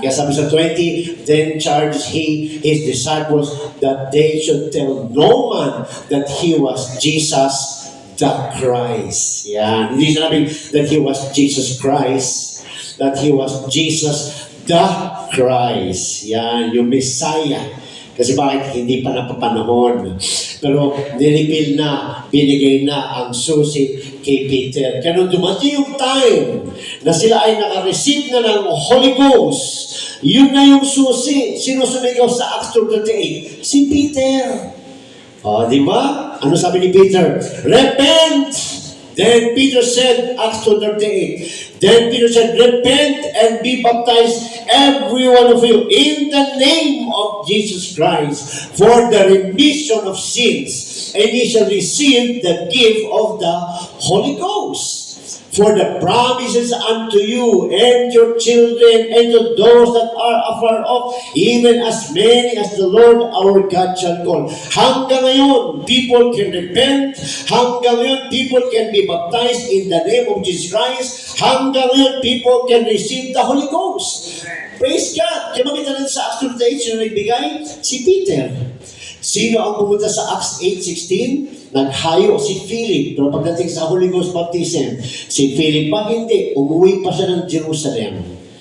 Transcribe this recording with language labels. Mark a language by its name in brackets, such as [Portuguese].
[Filipino] Kaya sabi sa 20, [English] then charged he his disciples that they should tell no man that he was Jesus the Christ. Yan. [Filipino] Hindi sinabi [English] that he was Jesus Christ, that he was Jesus the Christ. [Filipino] Yan. Yung Messiah. Kasi bakit? Hindi pa napapanahon. Pero nilipil na, binigay na ang susi kay Peter. Kaya nung dumating yung time na sila ay naka-receive na ng Holy Ghost, yun na yung susi. Sino sumigaw sa Acts 2:38? Si Peter. Di ba? Ano sabi ni Peter? [English] Repent! Then Peter said, Acts 2:38, then Peter said, repent and be baptized, every one of you, in the name of Jesus Christ, for the remission of sins, and ye shall receive the gift of the Holy Ghost. For the promises unto you and your children and to those that are afar off, even as many as the Lord our God shall call. [Filipino] Hanggang ngayon, [English] people can repent. Hanggang ngayon, people can be baptized in the name of Jesus Christ. [Filipino] Hanggang ngayon, [English] people can receive the Holy Ghost. Praise God! [Filipino] Kaya makita natin sa Acts 2:8, sino nagbigay? Si Peter. Sino ang pumunta sa Acts 8:16? Naghayo si Philip. Pero pagdating sa Holy Ghost baptism, si Philip pa hindi. Umuwi pa siya ng Jerusalem.